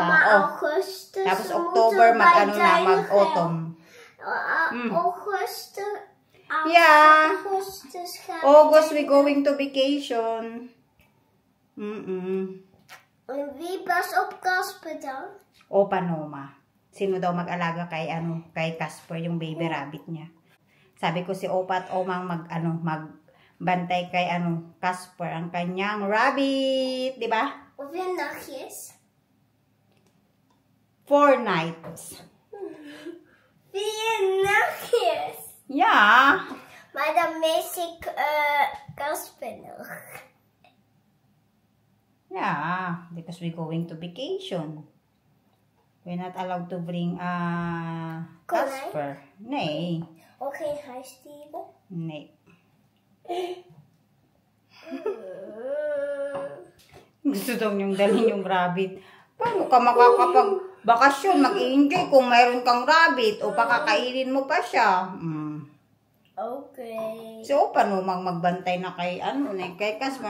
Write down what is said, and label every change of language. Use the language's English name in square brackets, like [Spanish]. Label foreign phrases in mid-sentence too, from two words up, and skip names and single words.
[English] August. [Filipino] Tapos October, mag-autumn. [English] August. Yeah. August, we going to vacation. [Dutch] Wie pas op Casper dan? Opa Noma. [Filipino] Sino daw mag-alaga kay Casper, yung baby rabbit niya. Sabi ko si Opa at Omang magbantay kay Casper, ang kanyang rabbit, di ba? [Dutch] Hoeveel nachtjes? [English] 4 nights. [Dutch] 4 nachtjes? [English] Yeah. [Dutch] Maar dan mis ik Casper nog. [English] Yeah, because we're going to vacation. We're not allowed to bring Casper. [Dutch] Nee. Ook geen huisdieren? Nee. [Filipino] Gusto daw niyong dalhin yung rabbit. Paano ka makakapag-bakasyon, mag-i-enjoy kung mayroon kang rabbit o pakakainin mo pa siya? [English] Okay. [Filipino] So, paano magbantay na kay Casper?